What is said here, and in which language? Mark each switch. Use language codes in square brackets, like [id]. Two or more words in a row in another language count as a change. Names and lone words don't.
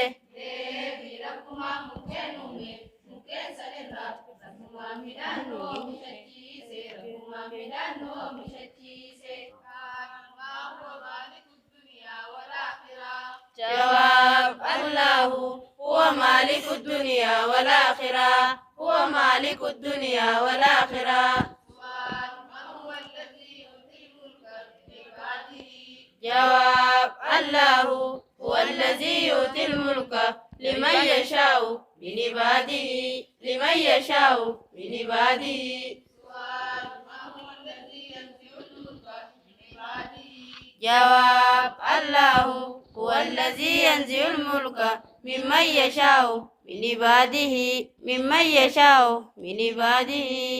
[om] Deebii rakkumaa mukkeen uume mukkeen sanirraa rakkumaa midhaan nu oomishachiise rakkumaa midhaan nu oomishachiise. [ar] ما هو مالك الدنيا والآخرة. جواب الله هو مالك الدنيا والآخرة هو مالك الدنيا والآخرة. جواب الله هو الذي يؤتي الملك لمن يشاء من عباده لمن يشاء من عباده. جواب الله هو الذي ينزع الملك ممن يشاء من عباده ممن يشاء من عباده.